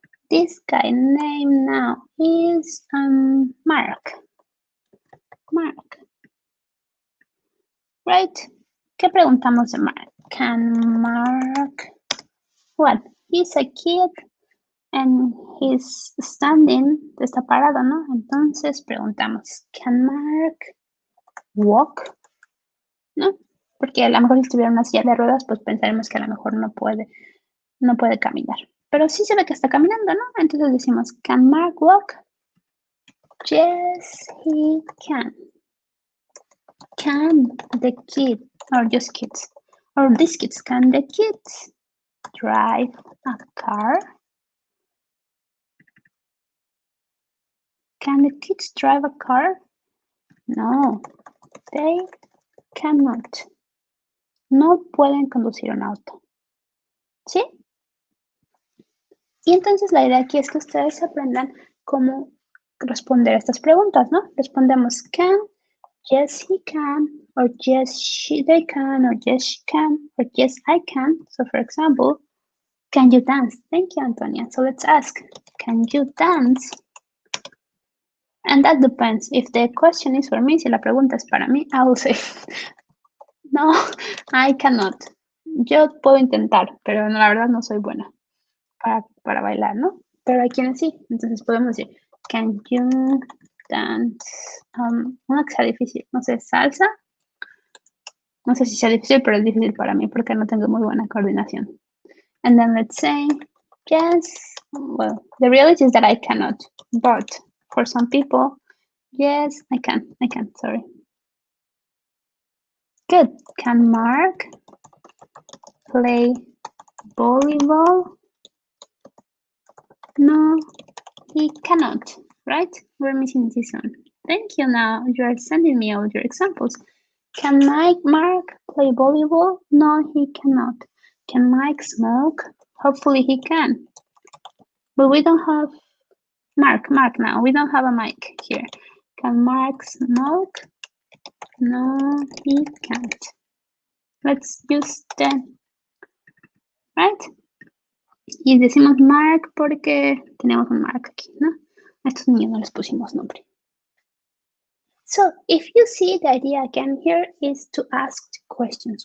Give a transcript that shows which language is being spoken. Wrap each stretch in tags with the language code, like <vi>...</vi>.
<en>This guy name now is Mark. Mark. Right?</en> <es>¿Qué preguntamos de Mark?</es> <en>Can Mark, well, he's a kid and he's standing,</en> <es>está parado, ¿no? Entonces preguntamos,</es> <en>can Mark walk?</en> <es>¿No? Porque a lo mejor si estuviera en una silla de ruedas, pues pensaremos que a lo mejor no puede caminar. Pero sí se ve que está caminando, ¿no? Entonces decimos,</es> <en>can Mark walk? Yes, he can. Can the kid, or just kids, or these kids, can the kids drive a car? Can the kids drive a car? No, they cannot.</en> <es>No pueden conducir un auto. ¿Sí? Y entonces la idea aquí es que ustedes aprendan cómo responder a estas preguntas, ¿no? Respondemos</es> <en>can, yes he can, or yes they can, or yes she can, or yes I can. So for example, can you dance? Thank you, Antonia. So let's ask, can you dance? And that depends. If the question is for me,</en> <es>si la pregunta es para mí,</es> <en>I will say, no, I cannot.</en> <es>Yo puedo intentar, pero la verdad no soy buena para bailar, ¿no? Pero hay quienes sí. Entonces podemos decir,</es> <en>can you dance?</en> <es>Una que sea difícil, no sé, salsa. No sé si sea difícil, pero es difícil para mí porque no tengo muy buena coordinación.</es> <en>And then let's say, yes, well, the reality is that I cannot, but for some people, yes, I can, sorry. Good. Can Mark play volleyball? No, he cannot, right? We're missing this one. Thank you. Now you are sending me all your examples. Can Mark play volleyball? No, he cannot. Can Mike smoke? Hopefully he can. But we don't have Mark now. We don't have a mic here. Can Mark smoke? No, he can't. Let's use 10, right?</en> <es>Y decimos Mark porque tenemos un Mark aquí, ¿no? A estos niños no les pusimos nombre.</es> <en>So if you see, the idea again here is to ask questions.</en>